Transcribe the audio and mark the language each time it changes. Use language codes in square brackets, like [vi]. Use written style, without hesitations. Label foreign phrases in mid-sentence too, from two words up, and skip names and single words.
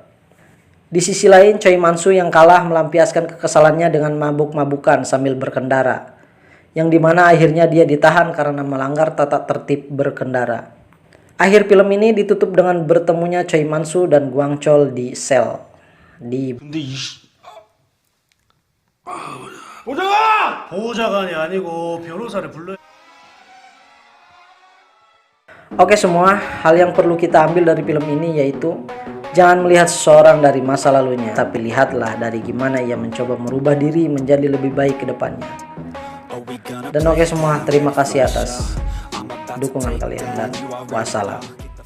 [id] Di sisi lain, Choi Man-soo yang kalah melampiaskan kekesalannya dengan mabuk-mabukan sambil berkendara, yang dimana akhirnya dia ditahan karena melanggar tata tertib berkendara. Akhir film ini ditutup dengan bertemunya Choi Man-soo dan Guang Chol di sel. [ko] 보호자관이 아니고 변호사를 불러. [id] Oke semua, hal yang perlu kita ambil dari film ini yaitu jangan melihat seseorang dari masa lalunya, tapi lihatlah dari gimana ia mencoba merubah diri menjadi lebih baik ke depannya. Dan oke semua, terima kasih atas dukungan kalian dan wassalam.